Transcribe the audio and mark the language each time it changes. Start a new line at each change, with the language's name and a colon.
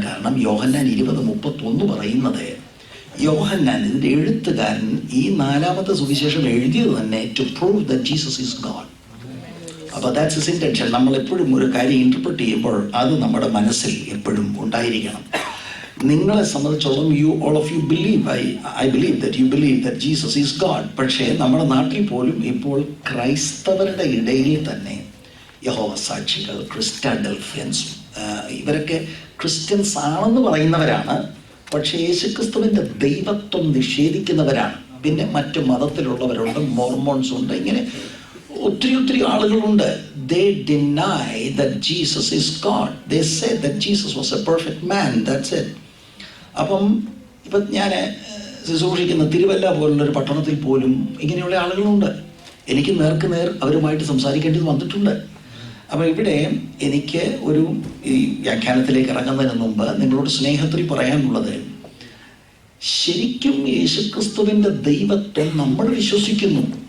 Malayalam: കാരണം യോഹന്നാൻ 20:31 പറയുന്നത്, യോഹന്നാൻ ഇതിൻ്റെ എഴുത്തുകാരൻ ഈ 4-ാമത്തെ സുവിശേഷം എഴുതിയത് തന്നെ
English: To prove that Jesus is God.
Malayalam: അപ്പോൾ
English: That's his intention.
Malayalam: നമ്മൾ എപ്പോഴും ഒരു കാര്യം ഇന്റർപ്രറ്റ് ചെയ്യുമ്പോൾ അത് നമ്മുടെ മനസ്സിൽ എപ്പോഴും ഉണ്ടായിരിക്കണം. നിങ്ങളെ സംബന്ധിച്ചോളം
English: all of you believe, I believe that you believe that Jesus is God.
Malayalam: പക്ഷേ നമ്മുടെ നാട്ടിൽ പോലും ഇപ്പോൾ ക്രൈസ്തവരുടെ ഇടയിൽ തന്നെ യഹോവ സാക്ഷികൾ, ക്രിസ്റ്റാഡൽഫിയൻസ്, ഇവരൊക്കെ ക്രിസ്ത്യൻസ് ആണെന്ന് പറയുന്നവരാണ്. പക്ഷേ യേശുക്രിസ്തുവിൻ്റെ ദൈവത്വം നിഷേധിക്കുന്നവരാണ്. പിന്നെ മറ്റു മതത്തിലുള്ളവരുണ്ട്, മോർമോൺസ് ഉണ്ട്, ഇങ്ങനെ ഒത്തിരി ആളുകളുണ്ട്.
English: They deny that Jesus is God. They say that Jesus was a perfect man. That's it.
Malayalam: അപ്പം ഇപ്പം ഞാൻ ശുശ്രൂഷിക്കുന്ന തിരുവല്ല പോലുള്ളൊരു പട്ടണത്തിൽ പോലും ഇങ്ങനെയുള്ള ആളുകളുണ്ട്. എനിക്ക് നേർക്ക് നേർ അവരുമായിട്ട് സംസാരിക്കേണ്ടത് വന്നിട്ടുണ്ട്. അപ്പം ഇവിടെ എനിക്ക് ഈ വ്യാഖ്യാനത്തിലേക്ക് ഇറങ്ങുന്നതിന് മുമ്പ് നിങ്ങളോട് സ്നേഹത്തിൽ പറയാനുള്ളത്, ശരിക്കും യേശുക്രിസ്തുവിൻ്റെ ദൈവത്വം നമ്മൾ വിശ്വസിക്കുന്നു.